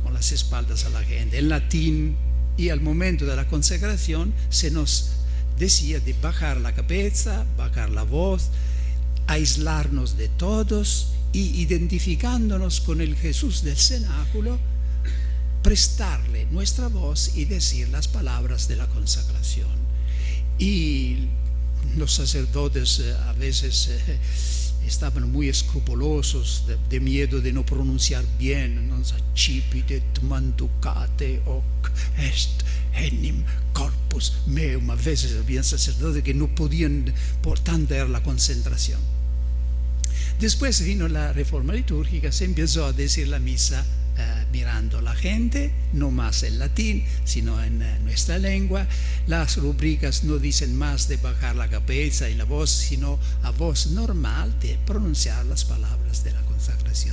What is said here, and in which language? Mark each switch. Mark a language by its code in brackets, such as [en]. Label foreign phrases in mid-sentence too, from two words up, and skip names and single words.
[es] Con las espaldas a la gente, en latín, y al momento de la consagración se nos decía de bajar la cabeza, bajar la voz, aislarnos de todos y, identificándonos con el Jesús del cenáculo, prestarle nuestra voz y decir las palabras de la consagración. Y los sacerdotes a veces estaban muy escrupulosos de miedo de no pronunciar bien, [la] non sacipitet manducate hoc est enim corpus meum. [es] A veces había sacerdotes que no podían, por tanto era la concentración. Después vino la reforma litúrgica, se empezó a decir la misa mirando a la gente, no más en latín, sino en nuestra lengua. Las rúbricas no dicen más de bajar la cabeza y la voz, sino a voz normal de pronunciar las palabras de la consagración.